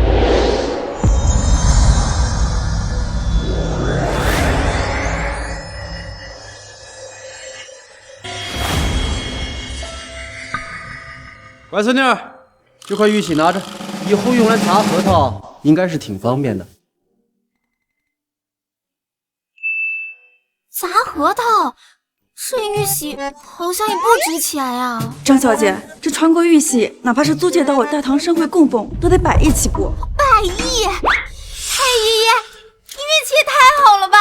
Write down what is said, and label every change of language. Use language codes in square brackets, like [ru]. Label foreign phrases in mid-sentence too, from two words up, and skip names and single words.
[zh] 乖孫女，這塊玉璽拿着，以後用來砸核桃應該是挺方便的。核桃，這玉玺好像也不值錢呀。张小姐，這傳國玉玺，哪怕是租借到我大唐商會供奉，都得100億起步。 100億！太爺爺，你运气也太好了吧！